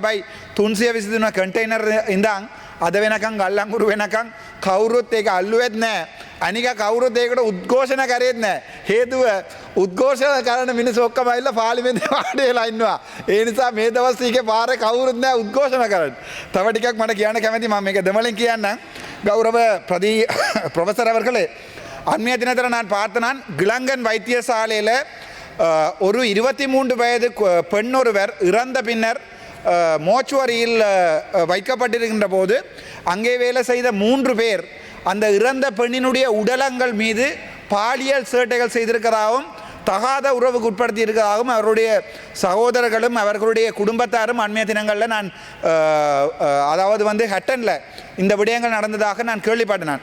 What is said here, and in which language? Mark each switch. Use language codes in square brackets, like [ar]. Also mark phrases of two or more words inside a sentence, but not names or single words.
[si] හැබැයි 323 කන්ටේනර් ඉඳන් අද වෙනකන් ගල්ලංගුරු වෙනකන් කවුරුත් ඒක අල්ලුවෙත් නැහැ. අනික කවුරුත් ඒකට උද්ඝෝෂණ කරේත් නැහැ. හේතුව උද්ඝෝෂණ කරන මිනිස්සු ඔක්කොම ඇවිල්ලා පාර්ලිමේන්තුවේ වාඩි වෙලා ඉන්නවා. ඒ නිසා මේ දවස් ටිකේ පාරේ කවුරුත් නැහැ උද්ඝෝෂණ කරන්න. තව ටිකක් මට කියන්න කැමතියි මම මේක දෙමළෙන් කියන්නම්. [ta] கௌரவ ப்ரொஃபஸர் அவர்களே, அண்மைய தினத்தில் நான் பார்த்த நான் கிளங்கன் வைத்தியசாலையில் ஒரு 23 வயது பெண் ஒருவர் இறந்த பின்னர் மோச்சுவரியில் வைக்கப்பட்டிருக்கின்ற போது அங்கே வேலை செய்த 3 பேர் அந்த இறந்த பெண்ணினுடைய உடலங்கள் மீது பாலியல் சேட்டைகள் செய்திருக்கிறதாகவும் தகாத உறவுக்கு உட்படுத்தி இருக்கிறதாகவும் அவருடைய சகோதரர்களும் அவர்களுடைய குடும்பத்தாரும் அண்மைய தினங்களில் நான் அதாவது வந்து ஹட்டனில் இந்த விடயங்கள் நடந்ததாக நான் கேள்விப்பட்டேன்.